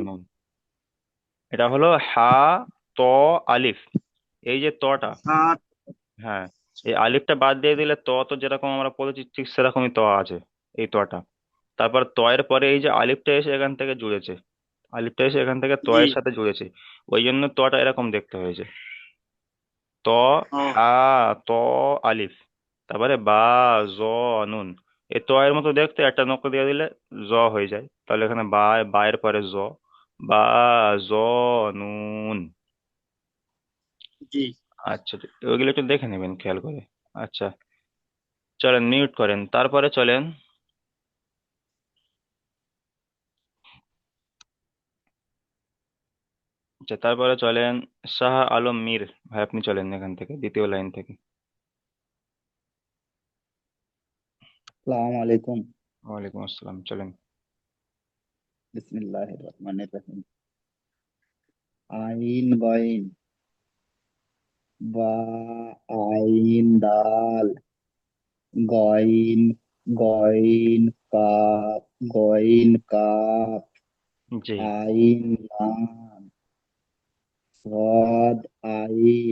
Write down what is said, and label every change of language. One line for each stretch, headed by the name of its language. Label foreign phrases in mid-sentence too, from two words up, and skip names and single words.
Bangla: নুন। এটা হলো হা, ত, আলিফ। এই যে তটা, সাত। হ্যাঁ, এই আলিফটা বাদ দিয়ে দিলে ত, তো যেরকম আমরা পড়েছি ঠিক সেরকমই ত আছে, এই তটা। তারপর ত এর পরে এই যে আলিফটা এসে এখান থেকে জুড়েছে, আলিফটা এসে এখান থেকে ত জি। এর সাথে জুড়েছে, ওই জন্য তটা এরকম দেখতে হয়েছে। ত, ও, হা, ত, আলিফ, তারপরে বা, জ, নুন। এই ত এর মতো দেখতে একটা নকশা দিয়ে দিলে জ হয়ে যায়, তাহলে এখানে বা, বা এর পরে জ, বা, জ, নুন। জি। আচ্ছা, ওইগুলো একটু দেখে নেবেন খেয়াল করে। আচ্ছা, চলেন মিউট করেন, তারপরে চলেন। আচ্ছা, তারপরে চলেন শাহ আলম মীর। ভাই আপনি চলেন এখান থেকে, দ্বিতীয় লাইন থেকে।
Arabic: السلام عليكم. وعليكم السلام, চলেন। بسم الله الرحمن الرحيم.
Bangla: আইন গইন, বা, আইন দাল, গইন, গইন কাপ, গইন কাপ, জি। আইন লাম, সদ আইন।